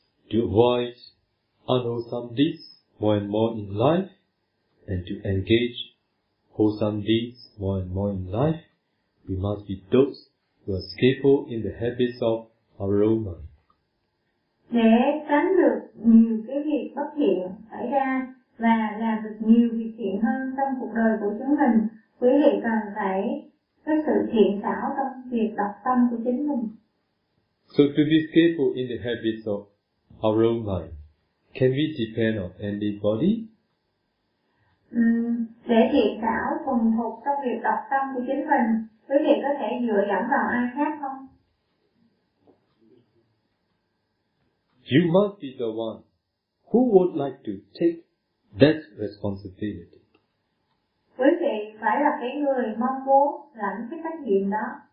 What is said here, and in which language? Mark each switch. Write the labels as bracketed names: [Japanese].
[English] To avoid unwholesome deeds more and more in life, and to engage wholesome deeds more and more in life, we must be those who are skillful in the habits of our own mind. [Vietnamese] Để tránh được nhiều cái việc bất thiện xảy ra và làm được nhiều việc thiện hơn trong cuộc đời của chúng mình, quý vị cần phải có sự thiện xảo trong việc đọc tâm của chính mình. [English] So to be skillful in the habits of our own mind, can we depend on anybody? [Vietnamese] Để thiện xảo thuần thục trong việc đọc tâm của chính mình, quý vị có thể dựa dẫm vào ai khác không? [English] You must be the one who would like to take that responsibility. [Vietnamese] Quý vị phải là cái người mong muốn lãnh cái trách nhiệm đó.